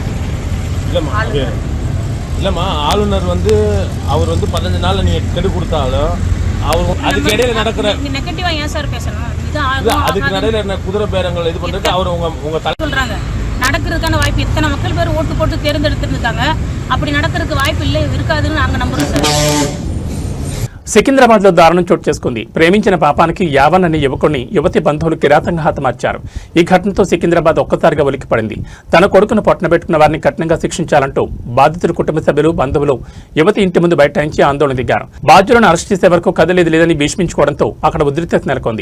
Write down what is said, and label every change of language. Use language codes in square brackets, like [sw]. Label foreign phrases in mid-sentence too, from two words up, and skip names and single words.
[ta] இல்லைம்மா, ஆளுநர் வந்து அவர் வந்து 15 நாள் நீங்கள் கெடு கொடுத்தாலும் அவர் அதுக்கு இடையில நடக்கிற நெகட்டிவா ஏன் சார் பேசணும்? அதுக்கு இடையில என்ன குதிரை பேரங்கள் இது பண்றது அவர் உங்க சொல்றாங்க. நடக்கிறதுக்கான வாய்ப்பு இத்தனை மக்கள் பேர் ஓட்டு போட்டு தேர்ந்தெடுத்துருக்காங்க. அப்படி நடக்கிறதுக்கு வாய்ப்பு இல்லை, இருக்காதுன்னு நாங்கள் நம்புறோம் சார். [te] సికింద్రాబాద్ లో దారుణం చోటు చేసుకుంది. ప్రేమించిన పాపానికి యావన్ అనే యువకుడిని యువతి బంధువులు కిరాతంగా హతమార్చారు. ఈ ఘటనతో సికింద్రాబాద్ ఒక్కసారిగా ఉలిక్కిపడింది. తన కొడుకును పొట్టనబెట్టుకున్న వారిని కఠినంగా శిక్షించాలంటూ బాధితుల కుటుంబ సభ్యులు, బంధువులు యువతి ఇంటి ముందు బైఠాయించి ఆందోళన దిగారు. బాధ్యులను అరెస్ట్ చేసే వరకు కదలేదు లేదని భీష్మించుకోవడంతో అక్కడ ఉద్రిక్తత నెలకొంది.